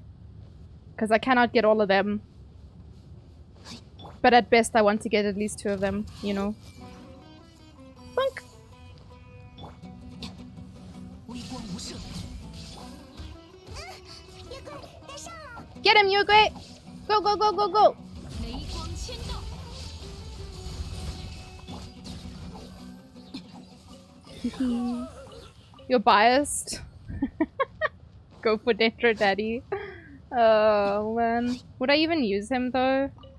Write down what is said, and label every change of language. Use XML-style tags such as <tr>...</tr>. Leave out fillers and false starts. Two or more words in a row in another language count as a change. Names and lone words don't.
<en>Because I cannot get all of them. But at best, I want to get at least 2 of them, you know. Bonk! Get him, Yugui! Go, go, go, go, go! You're biased. Go for Dendro Daddy. Oh man. Would I even use him though?</en>